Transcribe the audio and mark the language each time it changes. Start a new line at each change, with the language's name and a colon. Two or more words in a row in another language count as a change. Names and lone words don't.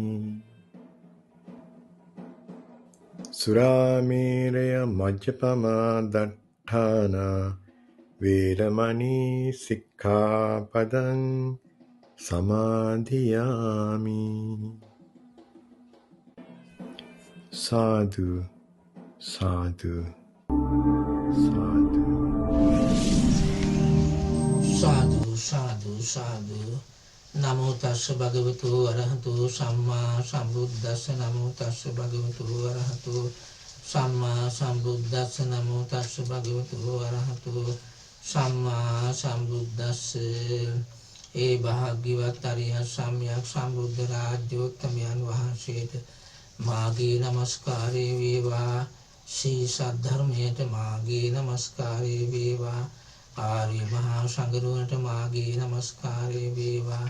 Pali: สุราเมรยมัจจปมาดัฏฐานาเวรมณีสิกขาปดังสมาธิยามิสาธุสาธุสาธุ සාදු සාදු සාදු නමෝ තස්ස භගවතු අරහතු සම්මා සම්බුද්දස්ස නමෝ තස්ස භගවතු අරහතු සම්මා සම්බුද්දස්ස නමෝ තස්ස භගවතු අරහතු සම්මා සම්බුද්දස්ස
Sinhala: ඒ භාග්‍යවත් අරිය සම්්‍යක් සම්බුද්ධ රාජ්‍යෝත්තමයන් වහන්සේට මාගේ නමස්කාරය වේවා. ශ්‍රී සද්ධර්මයට මාගේ නමස්කාරය වේවා. ආර්ය මහා සංඝරත්නයට මාගේ නමස්කාරය වේවා.